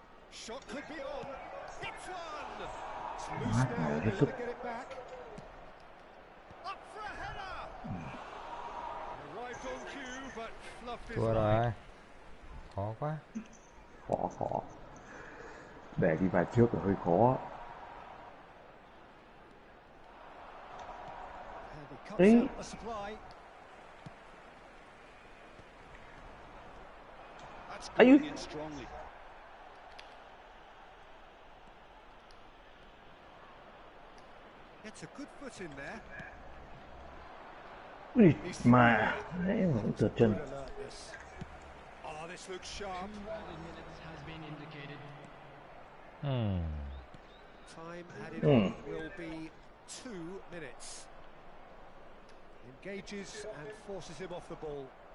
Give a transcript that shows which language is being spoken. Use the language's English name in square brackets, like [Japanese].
[English] Shot could be on. It's one. It's loose now. They're going to get it back. Up for a header. Arrived on cue, but fluffed his [Vietnamese] Thua [English] line. [Vietnamese] rồi. Khó quá. Khó. Để đi vào trước là hơi khó. [English] And he cuts out the supply. That's going in strongly. Gets a good foot in there. [Vietnamese] Ui, mà đấy mà cũng trượt chân. [English] Oh, this looks sharp. Minutes has been indicated. Time added on will be 2 minutes. Engages and forces him off the ball.